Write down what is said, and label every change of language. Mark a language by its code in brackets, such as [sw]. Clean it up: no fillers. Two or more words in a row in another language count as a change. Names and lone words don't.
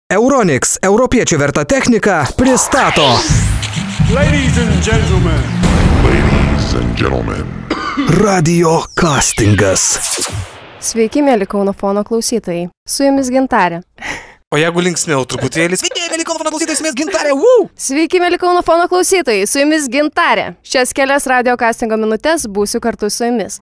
[lt] Euronics, europiečių verta technika, pristato. [en] Ladies and gentlemen. [lt] Radio castingas. Sveiki, mėly Kauno fono klausytojai. Su jumis Gintarė. O jeigu linksmiau truputėlį, sveiki, mėly Kauno fono klausytojai, su jumis Gintarė. Sveiki, mėly Kauno fono klausytojai, su jumis Gintarė. Šias kelias radio castingo minutės būsiu kartu su jumis.